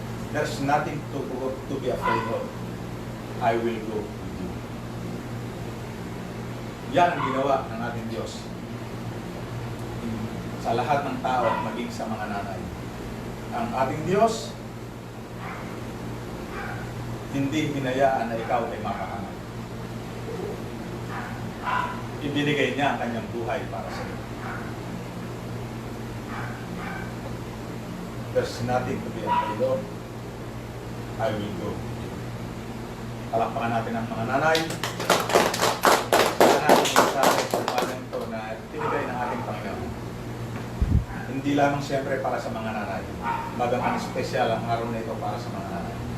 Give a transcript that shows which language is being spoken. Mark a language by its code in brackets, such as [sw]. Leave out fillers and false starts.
[en] There's nothing to be afraid of. I will go with you. [tl] Yan ang ginawa ng ating Diyos sa lahat ng tao, maging sa mga nanay. Ang ating Diyos hindi hinayaan na ikaw ay makahanap. Ibinigay niya ang kanyang buhay para sa iyo. [en] There's nothing to be afraid of. I will go. [tl] Palakpakan natin ang mga nanay. Sa natin mensahe sa umagang ito na tinigay ng ating Panginoon. Hindi lamang siyempre para sa mga nanay. Bagaman espesyal ang araw na ito para sa mga nanay.